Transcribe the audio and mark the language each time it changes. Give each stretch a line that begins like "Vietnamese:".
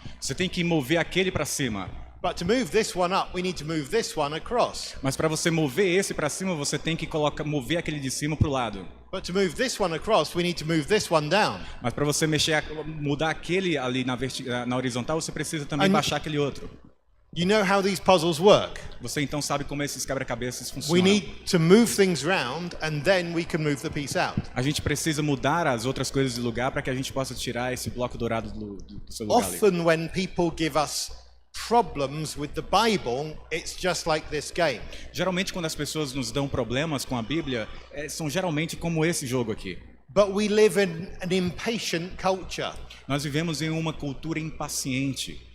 Portuguese: Você tem que mover aquele para cima.
English: But to move this one up, we need to move this one across.
Portuguese: Mas para você mover esse para cima, você tem que mover aquele de cima para o lado.
English: But to move this one across, we need to move this one down.
Portuguese: Mas para você mudar aquele ali na horizontal, você precisa também baixar aquele outro.
English: You know how these puzzles work.
Portuguese: Você então sabe como esses quebra-cabeças
English: We
Portuguese: funcionam.
English: need to move things round and then we can move the piece out.
Portuguese: A gente precisa mudar as outras coisas de lugar para que a gente possa tirar esse bloco dourado do seu lugar ali.
English: Often when people give us problems with the Bible, it's just like this game.
Portuguese: Geralmente quando as pessoas nos dão problemas com a Bíblia, são geralmente como esse jogo aqui.
English: But we live in an impatient culture.
Portuguese: Nós vivemos em uma cultura impaciente.